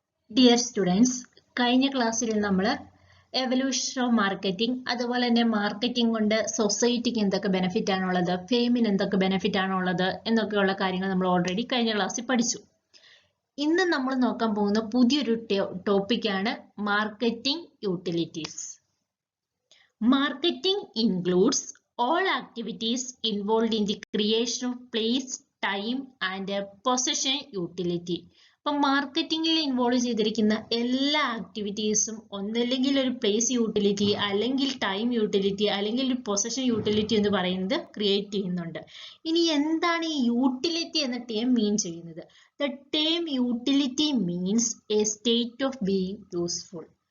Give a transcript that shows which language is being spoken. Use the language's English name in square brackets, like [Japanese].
[Malayalam] Dear students, കഴിഞ്ഞ ക്ലാസ്സിൽ നമ്മൾ എവല്യൂഷൻ ഓഫ് മാർക്കറ്റിംഗ്, അതുപോലെ തന്നെ മാർക്കറ്റിംഗ് കൊണ്ട് സൊസൈറ്റിക്ക് എന്തൊക്കെ ബെനിഫിറ്റ് ആണുള്ളത്, ഫെയിമിന് എന്തൊക്കെ ബെനിഫിറ്റ് ആണുള്ളത് എന്നൊക്കെയുള്ള കാര്യങ്ങൾ നമ്മൾ ഓൾറെഡി കഴിഞ്ഞ ക്ലാസ്സിൽ പഠിച്ചു. ഇന്ന് നമ്മൾ നോക്കാൻ പോകുന്ന പുതിയൊരു ടോപ്പിക്കാണ് marketing utilities. [English] Marketing includes all activities involved in the creation of place, time and possession utility. [Malayalam] അപ്പം മാർക്കറ്റിംഗിൽ ഇൻവോൾവ് ചെയ്തിരിക്കുന്ന എല്ലാ ആക്ടിവിറ്റീസും ഒന്നല്ലെങ്കിൽ ഒരു പ്ലേസ് യൂട്ടിലിറ്റി, അല്ലെങ്കിൽ ടൈം യൂട്ടിലിറ്റി, അല്ലെങ്കിൽ ഒരു പൊസഷൻ യൂട്ടിലിറ്റി എന്ന് പറയുന്നത് ക്രിയേറ്റ് ചെയ്യുന്നുണ്ട്. ഇനി എന്താണ് ഈ യൂട്ടിലിറ്റി എന്ന ടേം മീൻ ചെയ്യുന്നത്? [English] The term utility means a state of being useful.